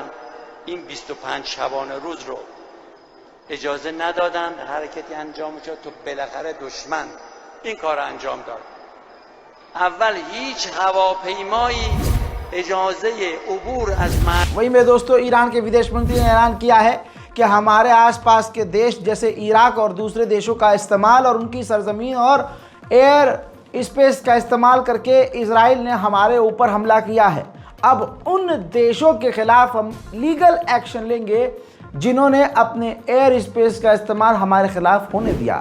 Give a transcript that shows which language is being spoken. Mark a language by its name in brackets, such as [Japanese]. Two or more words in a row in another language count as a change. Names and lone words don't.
[Persian] این 25 شبانه روز رو اجازه ندادن حرکتی انجام شد تو بالاخره دشمن این کار انجام داد. اول هیچ هواپیمایی اجازه عبور از [Hindi] वहीं मेरे दोस्तों, ईरान के विदेश मंत्री ने ऐलान किया है कि हमारे आसपास के देश जैसे इराक और दूसरे देशों का इस्तेमाल और उनकी सरजमीन और [English] air space [Hindi] का इस्तेमाल करके इजराइल ने हमारे ऊपर हमला किया है। अब उन देशों के खिलाफ हम [English] legal action [Hindi] लेंगे जिन्होंने अपने [English] air space [Hindi] का इस्तेमाल हमारे खिलाफ होने दिया।